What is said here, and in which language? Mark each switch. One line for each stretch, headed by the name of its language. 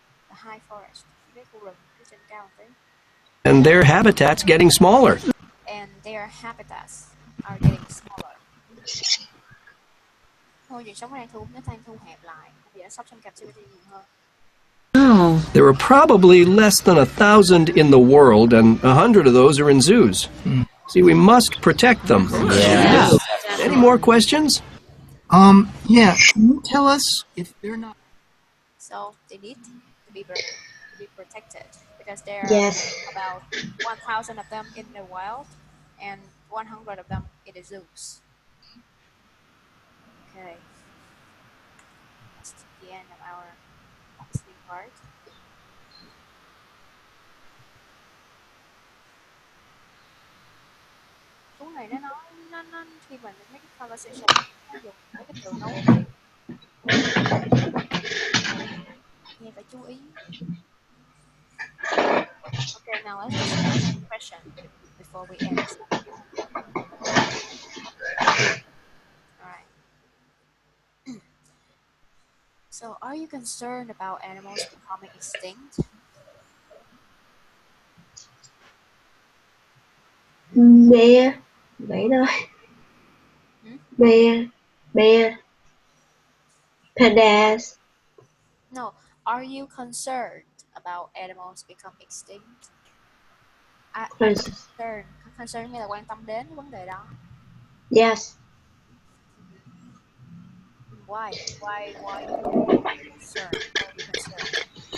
English: The high forest,
Vietnamese: cái khu rừng phía trên cao một tí.
English: And their habitat's getting smaller. And their habitats are getting smaller.
Vietnamese: Môi trường sống nó đang thu hẹp lại. Bây giờ nó sống trong captivity nhiều hơn.
English: Oh. There are probably less than 1,000 in the world, and 100 of those are in zoos. See, we must protect them. Yeah. Any more questions? Yeah. Can you tell us if they're not? So they need to be protected because there are Yes. about 1,000 of them in the wild and 100 of them in the zoos. Okay. That's the end of our listening part.
Vietnamese: Cuốn này nó nói nó khi mà mấy cái conversation nó dùng mấy cái từ nối nghe phải chú ý.
English: Okay, now let's just ask a question before we end. Alright. So, are you concerned about animals becoming extinct?
Vietnamese: Bear, vậy thôi.
English: Bear, pandas. No, are you concerned about animals become extinct?
Vietnamese: Concern nghĩa là quan tâm đến vấn đề đó.
English: Yes. Why? Why are you concerned? Why are you concerned?